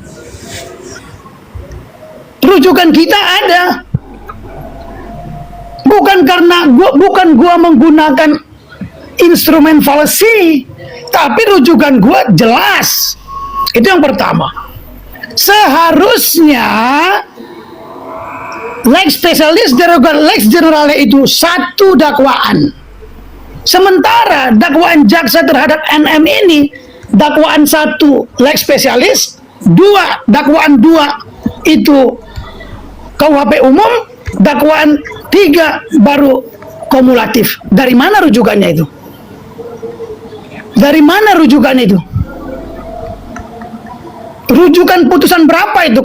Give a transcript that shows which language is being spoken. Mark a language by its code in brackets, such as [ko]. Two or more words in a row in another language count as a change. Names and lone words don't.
[id] Rujukan kita ada. Bukan karena gua menggunakan instrumen falsi, tapi rujukan gua jelas. Itu yang pertama. Seharusnya [la] lex specialis derogat lex generale [id] itu satu dakwaan. Sementara dakwaan jaksa terhadap NM ini dakwaan satu [la] lex specialis, [id] dakwaan dua itu KUHP umum, dakwaan 3 baru kumulatif. Dari mana rujukannya itu? Dari mana rujukannya itu? Rujukan putusan berapa itu?